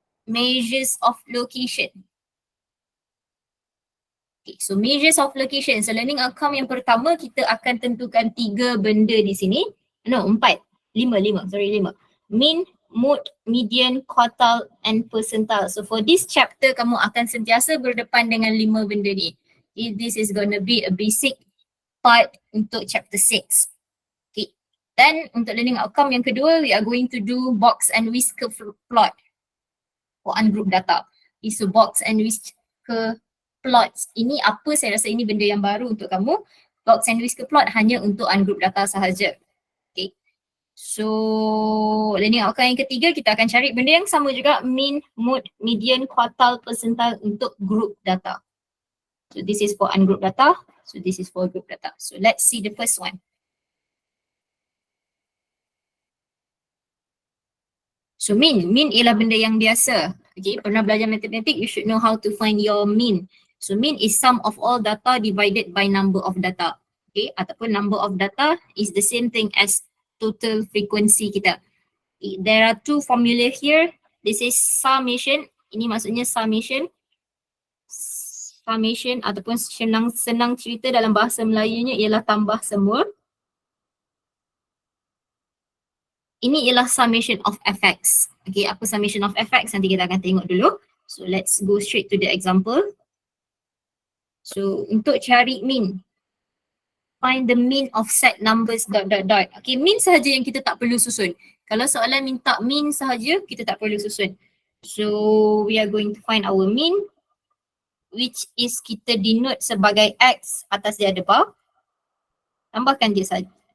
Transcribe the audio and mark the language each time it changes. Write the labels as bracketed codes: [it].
[en] measures of location. Okay, so measures of location. So learning outcome [ms] yang pertama kita akan tentukan 3 benda di sini. [en] No, 4. 5. Mean, mode, median, quartile and percentile. So for this chapter [ms] kamu akan sentiasa berdepan dengan 5 benda ni. [en] Okay, this is gonna be a basic part untuk chapter 6. Okay. [ms] Dan untuk [en] learning outcome yang kedua, we are going to do box and whisker plot for ungroup data. Okay, so box and whisker plots. [ms] Ini apa, saya rasa ini benda yang baru untuk kamu. [en] Box and whisker plot [ms] hanya untuk [en] ungroup data sahaja. Okay. [ms] So learning outcome yang ketiga kita akan cari benda yang sama juga, mean, mode, median, quartile, percentile untuk group data. [en] So this is for ungroup data. So this is for group data. So let's see the first one. [ms] So mean ialah benda yang biasa. [en] Okay, [ms] pernah belajar matematik, [en] you should know how to find your mean. So mean is sum of all data divided by number of data. Okay, ataupun number of data is the same thing as total frequency kita. Okay, there are 2 formula here. This is summation. [ms] Ini maksudnya summation. Summation ataupun senang cerita dalam bahasa Melayunya ialah tambah semua. Ini ialah [en] summation of fx. [ms] Okay, apa summation of fx nanti kita akan tengok dulu. [en] So let's go straight to the example. So [ms] untuk cari mean, [en] find the mean of set numbers ... [ms] Okay, mean sahaja yang kita tak perlu susun. Kalau soalan minta mean sahaja, kita tak perlu susun. [en] So we are going to find our mean, which is [ms] kita denote sebagai x, atas dia ada bar. Tambahkan dia saja.